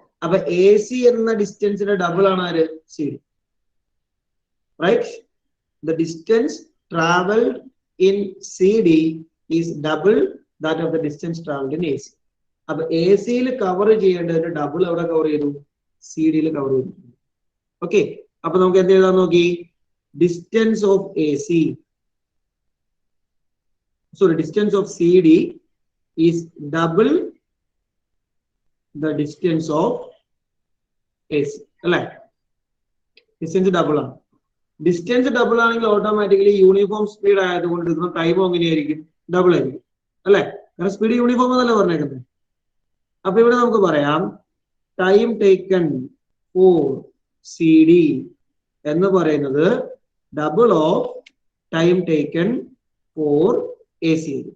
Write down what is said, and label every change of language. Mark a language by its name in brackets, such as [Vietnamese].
[Malayalam] അപ്പൊ AC എന്ന ഡിസ്റ്റൻസിന്റെ double ആണ് ആര്? CD. Right? [English] The distance travelled in CD is double that of the distance travelled in AC. [Malayalam] അപ്പൊ AC-യിൽ cover ചെയ്യേണ്ടതിന്റെ double എവിടെ cover ചെയ്തു? CD-യിൽ കവർ ചെയ്തു. ഓക്കെ, അപ്പൊ നമുക്ക് എന്ത് എഴുതാൻ നോക്കി? [English] Distance of AC, sorry, distance of CD is double the distance of AC. [Malayalam] അല്ലെ? ഡിസ്റ്റൻസ് ഡബിൾ ആണ്. ഡിസ്റ്റൻസ് ഡബിൾ ആണെങ്കിൽ ഓട്ടോമാറ്റിക്കലി യൂണിഫോം സ്പീഡ് ആയതുകൊണ്ട് ഇതിന് ടൈം എങ്ങനെയായിരിക്കും? ഡബിൾ ആയിരിക്കും, അല്ലെ? കാരണം സ്പീഡ് യൂണിഫോം എന്നല്ല പറഞ്ഞേക്കുന്നത്. അപ്പൊ ഇവിടെ നമുക്ക് പറയാം [English] time taken for CD [Malayalam] എന്ന് പറയുന്നത് [English] Double of time taken for AC.